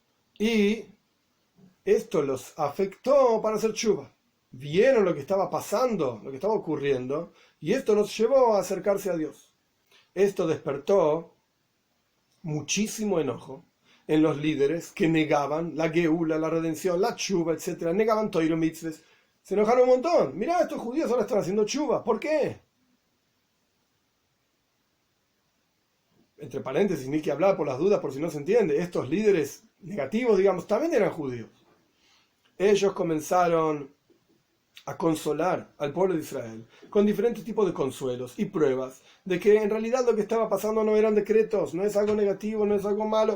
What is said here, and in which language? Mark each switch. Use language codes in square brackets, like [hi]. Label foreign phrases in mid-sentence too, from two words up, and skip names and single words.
[es] Y esto los afectó para hacer tshuva. Vieron lo que estaba pasando, lo que estaba ocurriendo, y esto los llevó a acercarse a Dios. Esto despertó muchísimo enojo en los líderes que negaban la geula, la redención, la tshuva, etc. Negaban [he] תורה מצוות. [es] Se enojaron un montón. Mirá, estos judíos ahora están haciendo tshuva. ¿Por qué? Entre paréntesis, ni que hablar por las dudas, por si no se entiende. Estos líderes negativos, digamos, también eran judíos. Ellos comenzaron a consolar al pueblo de Israel con diferentes tipos de consuelos y pruebas de que en realidad lo que estaba pasando no eran decretos, no es algo negativo, no es algo malo.